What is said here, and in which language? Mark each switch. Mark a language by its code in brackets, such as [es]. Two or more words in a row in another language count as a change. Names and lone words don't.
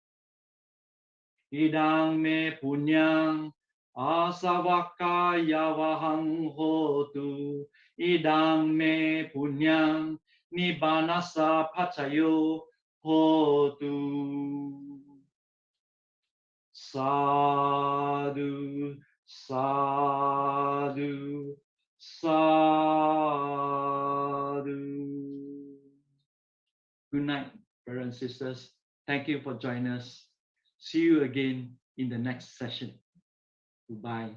[pi] idang me punyang asavaka yavahang hotu idang me punyang nibbanasa pacayo hotu. Sadhu, sadhu, sadhu. [en] Good night, brothers and sisters. Thank you for joining us. See you again in the next session. Goodbye.